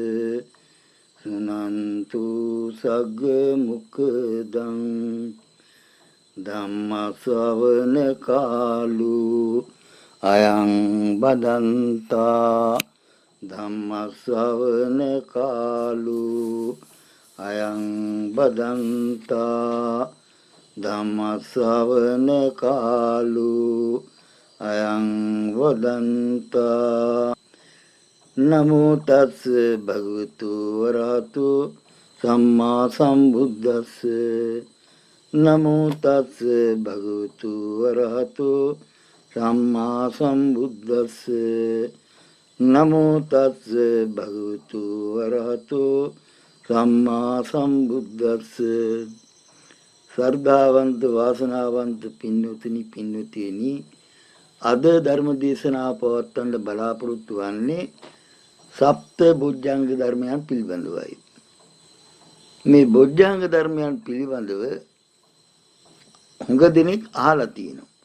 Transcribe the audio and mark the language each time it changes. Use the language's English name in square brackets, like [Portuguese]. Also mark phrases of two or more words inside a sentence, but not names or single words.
[Pali] සුනන්තු සග්ග මුඛදං ධම්ම ශ්‍රවණ කාලෝ අයං බදන්තා ධම්ම ශ්‍රවණ කාලෝ අයං බදන්තා ධම්ම ශ්‍රවණ කාලෝ අයං වදන්තා. නමෝ තස් භගවතු වරහතු සම්මා සම්බුද්දස්ස. නමෝ තස් භගවතු වරහතු සම්මා සම්බුද්දස්ස. නමෝ තස් භගවතු වරහතු සම්මා සම්බුද්දස්ස. [Sinhala] ශ්‍රද්ධාවන්ත වාසනාවන්ත පින්වතුනි පින්වතියනි, අද ධර්ම දේශනාව පවත්වන්න බලාපොරොත්තු වන්නේ සප්ත බොජ්ජංග ධර්මයන් පිළිබඳවයි. මේ බොජ්ජංග ධර්මයන් පිළිබඳව හුඟ දෙනෙක් අහලා තියෙනවා.